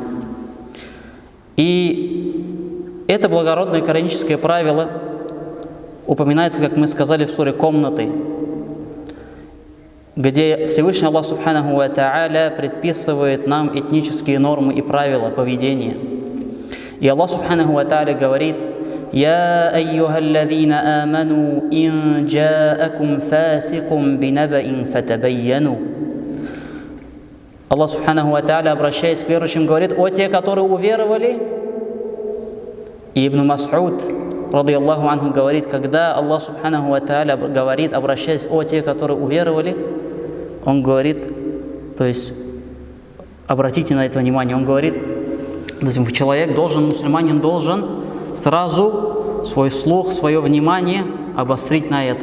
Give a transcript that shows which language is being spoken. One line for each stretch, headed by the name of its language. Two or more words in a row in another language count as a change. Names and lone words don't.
Russian: И это благородное кораническое правило упоминается, как мы сказали, в суре Комнаты, где Всевышний Аллах
Arabic: سبحانه وتعالى
Russian: предписывает нам этнические нормы и правила поведения. И Аллах
Arabic: سبحانه وتعالى
Russian: говорит:
Arabic: «يا أيها الذين آمنوا إن جاءكم فاسق بنبإ فتبينوا». الله سبحانه وتعالى,
Russian: обращаясь к верующим, говорит: «О те, которые уверовали». И Ибн Мас'уд,
Arabic: رضي الله عنه,
Russian: говорит, когда Аллах
Arabic: سبحانه وتعالى
Russian: говорит, обращаясь: «О те, которые уверовали», он говорит, то есть обратите на это внимание, он говорит, человек должен, мусульманин должен сразу свой слух, свое внимание обострить на это.